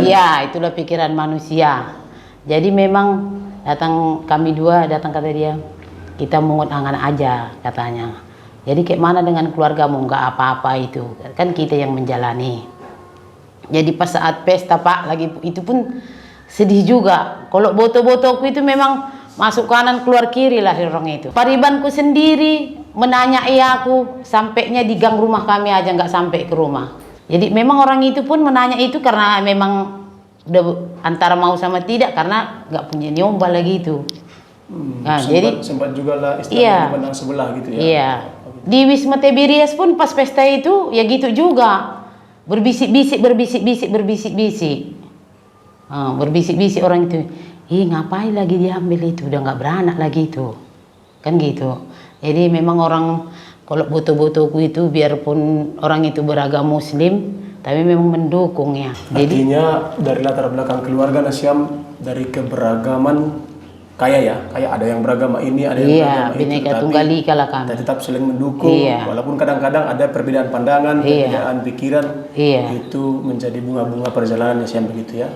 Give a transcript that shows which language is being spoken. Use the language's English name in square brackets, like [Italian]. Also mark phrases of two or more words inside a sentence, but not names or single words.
[Indonesian] Iya, itulah pikiran manusia. Jadi memang kami dua datang kata dia, kita mungut angan aja katanya. Jadi kayak mana dengan keluargamu, nggak apa-apa itu, kan kita yang menjalani. Jadi pas saat pesta Pak lagi itu pun sedih juga. Kalau boto-botoku itu memang masuk kanan keluar kiri lah orang itu. Paribanku sendiri menanyai aku, sampainya di gang rumah kami aja nggak sampai ke rumah. Jadi memang orang itu pun menanya itu karena memang udah antara mau sama tidak, karena nggak punya nyombal lagi itu. Nah, sempat juga lah istilahnya dipandang sebelah gitu ya. Iya. Di Wisma Tiberias pun pas pesta itu ya gitu juga. Berbisik-bisik orang itu, ngapain lagi diambil itu, udah nggak beranak lagi itu, kan gitu. Jadi memang orang kalau boto-botoku itu biarpun orang itu beragama Muslim, tapi memang mendukung ya. Artinya dari latar belakang keluarga Nasyam, dari keberagaman kayak ada yang beragama ini, ada yang beragama itu, Bhinneka Tunggal Ika lah kami. Tetap saling mendukung, walaupun kadang-kadang ada perbedaan pandangan, perbedaan pikiran, itu menjadi bunga-bunga perjalanan Nasyam begitu ya.